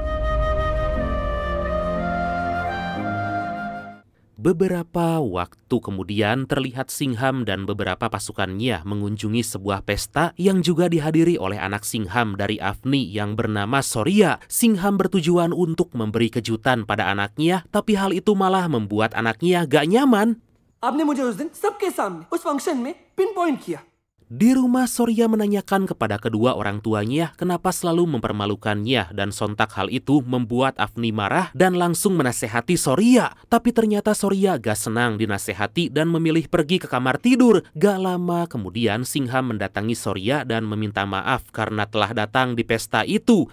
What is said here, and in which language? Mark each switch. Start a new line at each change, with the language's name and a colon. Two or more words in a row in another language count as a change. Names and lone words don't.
Indonesian: Beberapa waktu kemudian terlihat Singham dan beberapa pasukannya mengunjungi sebuah pesta yang juga dihadiri oleh anak Singham dari Afni yang bernama Soria. Singham bertujuan untuk memberi kejutan pada anaknya, tapi hal itu malah membuat anaknya gak nyaman.
Hindi: आपने मुझे उस दिन सबके सामने उस फंक्शन में
English: pin point
Hindi: किया.
Indonesian: Di rumah, Sorya menanyakan kepada kedua orang tuanya kenapa selalu mempermalukannya dan sontak hal itu membuat Afni marah dan langsung menasehati Sorya. Tapi ternyata Sorya gak senang dinasehati dan memilih pergi ke kamar tidur. Gak lama kemudian Singham mendatangi Sorya dan meminta maaf karena telah datang di pesta itu.